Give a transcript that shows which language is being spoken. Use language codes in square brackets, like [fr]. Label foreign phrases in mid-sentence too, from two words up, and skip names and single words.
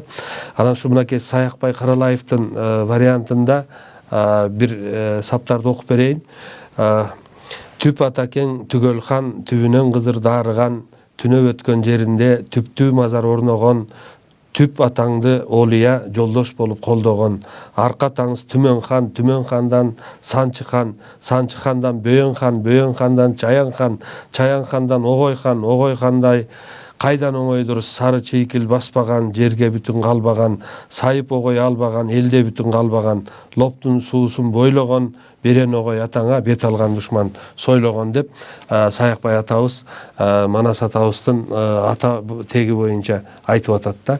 [ky] Анан ушу мынакей Саякбай Каралаевдин вариантында бир саптарды окуп берейин. Түп атакең түгөл хан түбүнөн кызыр дарыган, түнөп өткөн жеринде түптүү мазар орногон, түп атаңды олия жолдош болуп колдогон, арка атаңыз Түмөн хан, Түмөн хандан Санчы хан, Санчы хандан Бөйөн хан, Бөйөн хандан Чаян хан, Чаян хандан Огой хан, Огой хандай кайдан оңойдур сары чейкил баспаган, жерге бүтүн калбаган, сайып огой албаган, элде бүтүн калбаган, лоптун суусун бойлогон, берен огой атаңа бет алган душман сойлогон деп Саякбай атабыз Манас атабыздын ата теги боюнча айтып атат да.